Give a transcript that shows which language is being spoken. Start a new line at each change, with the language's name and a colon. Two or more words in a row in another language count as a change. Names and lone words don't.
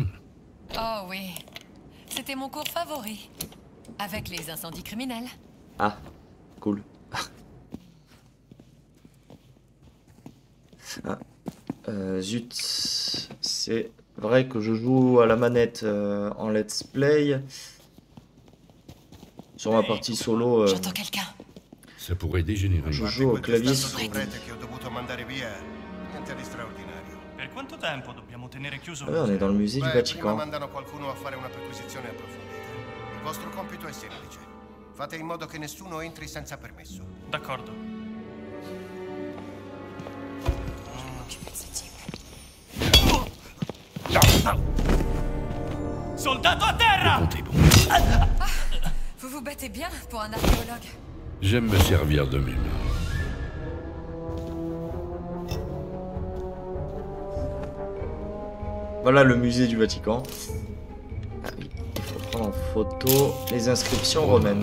French: Oh oui, c'était mon cours favori. Avec les incendies criminels. Ah, cool. Ah, zut, c'est vrai que je joue à la manette en
English: let's play.
French: Sur ma partie solo, J'entends quelqu'un. Ça pourrait dégénérer. je joue au clavier souris.
Italian: che ho dovuto mandare via. Niente di straordinario. Per quanto tempo dobbiamo tenere chiuso Ah il
French: ouais, on est
Italian: museo?
French: dans le musée du
Italian: Prima
French: Vatican.
Italian: mandano qualcuno a fare una perquisizione approfondita. Il vostro compito è semplice. Fate in modo che nessuno entri senza permesso. D'accordo.
French: M'occuper de ce type.
Italian: Soldato a terra!
French: Comptez bon. Vous vous battez bien pour un archéologue. J'aime me servir de mes mains. Voilà le musée du Vatican. Ah oui, il faut prendre en photo les inscriptions romaines.